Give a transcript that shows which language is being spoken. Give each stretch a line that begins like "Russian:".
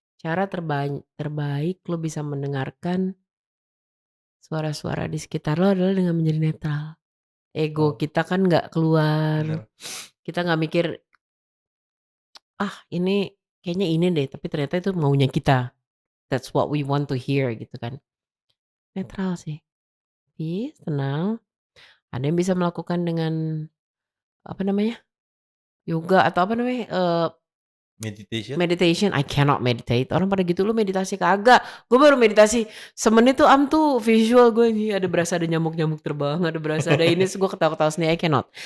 Indonesian: Cara terbaik lo bisa mendengarkan suara-suara di sekitar lo adalah dengan menjadi netral. Ego Wow, kita kan nggak keluar. bener. Kita nggak mikir, ini kayaknya ini deh, tapi ternyata itu maunya kita.
English: That's what we want to hear
Indonesian: gitu kan. Netral sih. Peace, tenang. Ada yang bisa melakukan dengan apa namanya? Yoga atau apa namanya?
English: Meditation? Meditation. I cannot meditate.
Indonesian: Orang pada gitu, "Lu meditasi?" Kagak. Gue baru meditasi semenit tuh tuh visual gue nih ada berasa ada nyamuk-nyamuk terbang, ada berasa ada ini, terus gue ketawa-ketawa sendiri,
English: I cannot.